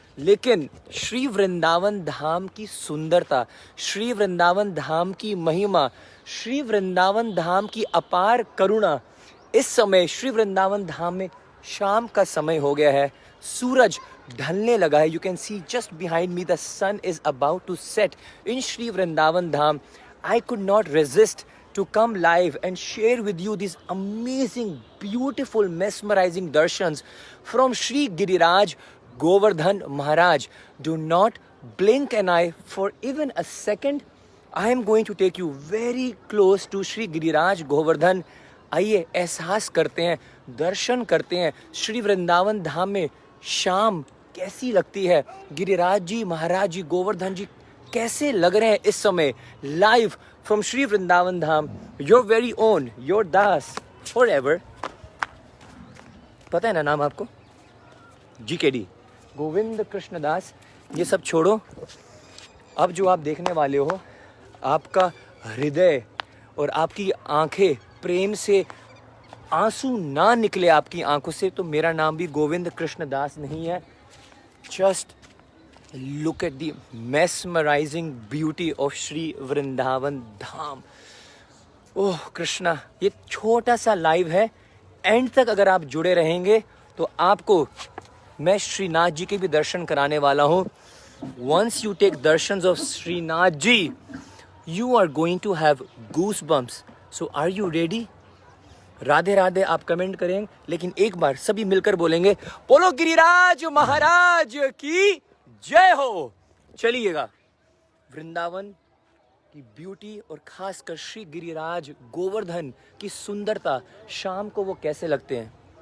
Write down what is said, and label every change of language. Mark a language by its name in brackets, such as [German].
[Hindi] लेकिन श्री वृंदावन धाम की सुंदरता, श्री वृंदावन धाम की महिमा, श्री वृंदावन धाम की अपार करुणा। इस समय श्री वृंदावन धाम में शाम का समय हो गया है, सूरज ढलने लगा है। [English] You can see just behind me the sun is about to set in Shri Vrindavan Dham. I could not resist to come live and share with you these amazing, beautiful, mesmerizing darshans from Shri Giriraj Govardhan Maharaj. Do not blink an eye for even a second. I am going to take you very close to Shri Giriraj Govardhan. [Hindi] आइए एहसास करते हैं, दर्शन करते हैं श्री वृंदावन धाम में शाम कैसी लगती है। गिरिराज जी, महाराज जी, गोवर्धन जी कैसे लग रहे हैं इस समय live from Shri Vrindavan Dham. [English] Your very own, your das forever. [Hindi] पता है ना नाम आपको? GKD, गोविंद कृष्ण दास। ये सब छोड़ो, अब जो आप देखने वाले हो, आपका हृदय और आपकी आंखें प्रेम से आंसू ना निकले आपकी आंखों से, तो मेरा नाम भी गोविंद कृष्ण दास नहीं है। [English] Just look at the mesmerizing beauty of Shri Vrindavan Dham. [Hindi] ओह कृष्णा, ये छोटा सा लाइव है, एंड तक अगर आप जुड़े रहेंगे तो आपको मैं श्रीनाथ जी के भी दर्शन कराने वाला हूँ। [English] Once you take darshans of Shrinath ji, you are going to have goosebumps. So are you ready? [Hindi] Radhe Radhe आप कमेंट करेंगे, लेकिन एक बार सभी मिलकर बोलेंगे, बोलो गिरिराज महाराज की जय हो। चलिएगा, वृंदावन की ब्यूटी और खासकर श्री गिरिराज गोवर्धन की सुंदरता शाम को वो कैसे लगते हैं।